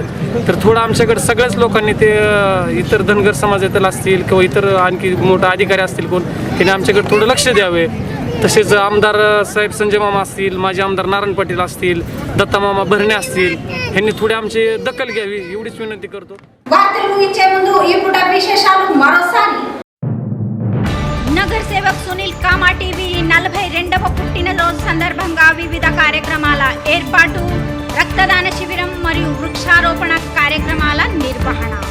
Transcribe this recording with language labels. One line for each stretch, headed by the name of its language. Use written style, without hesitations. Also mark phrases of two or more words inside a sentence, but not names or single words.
Marathi: तर थोडं आमच्याकडे सगळ्याच लोकांनी ते इतर धनगर समाजातील असतील किंवा इतर आणखी मोठे अधिकारी असतील कोण त्यांनी आमच्याकडे थोडं लक्ष द्यावे. तसेच आमदार साहेब संजय मामा असतील, माजी आमदार नारायण पाटील असतील, दत्ता मामा भरणे असतील, यांनी थोडी आमची दखल घ्यावी एवढीच विनंती करतो.
Telugu: నగర సేవక్ సునీల్ కామాటి వీరి 42వ పుట్టినరోజు సందర్భంగా వివిధ కార్యక్రమాల ఏర్పాటు, రక్తదాన శిబిరం మరియు వృక్షారోపణ కార్యక్రమాల నిర్వహణ.